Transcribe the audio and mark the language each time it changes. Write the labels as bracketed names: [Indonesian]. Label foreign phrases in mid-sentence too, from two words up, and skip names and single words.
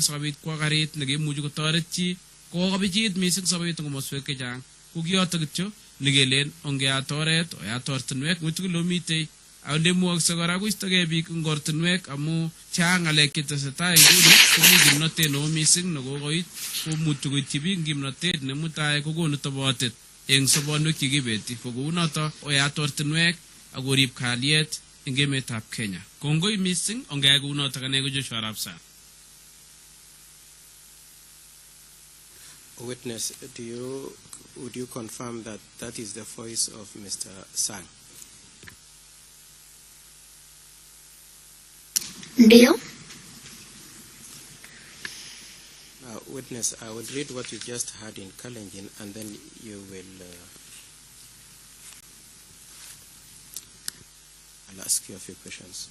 [Kalenjin] sikobit kwa karit nekemuchi kotoret chi kokobichit mising sobet eng komoswek chechang ko kiyotok kityo nekelen ongeat oret oyat ortinwek witugul omitei alemwokse kora koistogei biik eng ortinwek amu chang ng'alek chetesetai nguni komi kimnotet neo mising nekokoit komuchi koityi biik kimnotet nemutai kokonu tobotet eng sobonwek chekibeti ko kounoto oyat ortinwek akorib kalyet eng emetab Kenya. Kongoi mising ongeyai kounotok ane ko Joshua Arap Sang. [English] Witness, would you confirm that that is the voice of Mr. Sang? [Swahili] Ndio. [English] Witness, I will read what you just heard in Kalenjin, and then you will I'll ask you a few questions.